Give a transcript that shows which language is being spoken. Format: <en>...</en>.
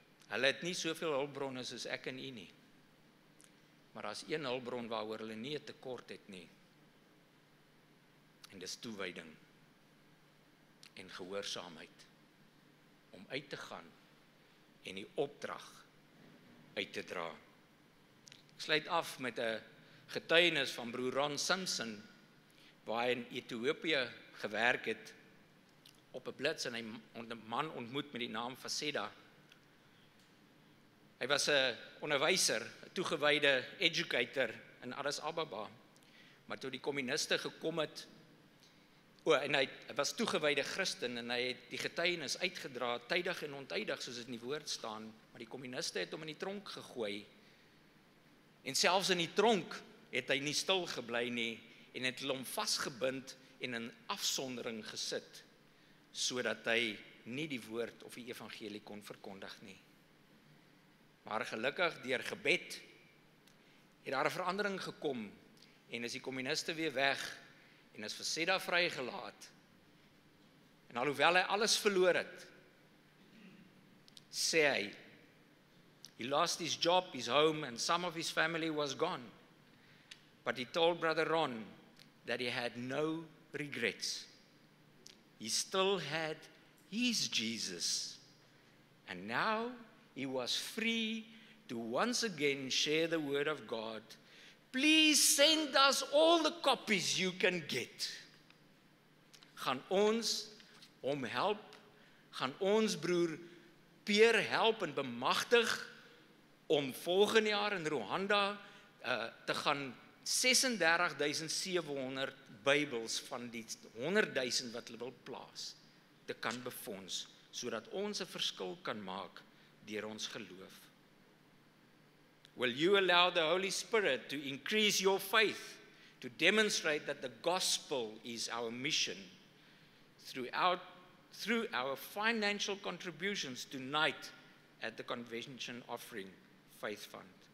<af>Hulle het nie soveel hulpbronne soos ek en u nie. Maar daar's een hulpbron waaroor hulle nie 'n tekort het nie. En dis toewyding en gehoorsaamheid om uit te gaan en die opdrag uit te dra. Ek sluit af met 'n getuienis van broer Ron Simpson, waar hy in Ethiopië gewerk het op 'n blits en hy 'n man ontmoet met die naam Faseda. Hy was 'n onderwyser, 'n toegewyde educator in Addis Ababa. Maar toe die kommuniste gekom het, en hy was toegewyde Christen en hy het die getuienis uitgedra, tydig en ontydig soos dit in die woord staan, maar die kommuniste het hom in die tronk gegooi. En selfs in die tronk het hy nie stil gebly nie en het hom vasgebind en in afsondering gesit, sodat hy nie die woord of die evangelie kon verkondig nie. Maar gelukkig deur gebed het daar 'n verandering gekom en is die kommuniste weer weg en is Faseda vrygelaat. En alhoewel hy alles verloor het, sê hy,</af> <en>he lost his job, his home and some of his family was gone. But he told Brother Ron that he had no regrets. He still had his Jesus. And now he was free to once again share the word of God. Please send us all the copies you can get.</en> <af>Gaan ons hom help, gaan ons broer Peer help en bemagtig om volgende jaar in Rwanda te gaan 36.700 Bybels van die 100.000 wat hulle wil plaas, te kan befonds sodat ons 'n verskil kan maak deur ons geloof.</af> <en>Will you allow the Holy Spirit to increase your faith, to demonstrate that the gospel is our mission through our financial contributions tonight at the Convention Offering Faith Fund?</en>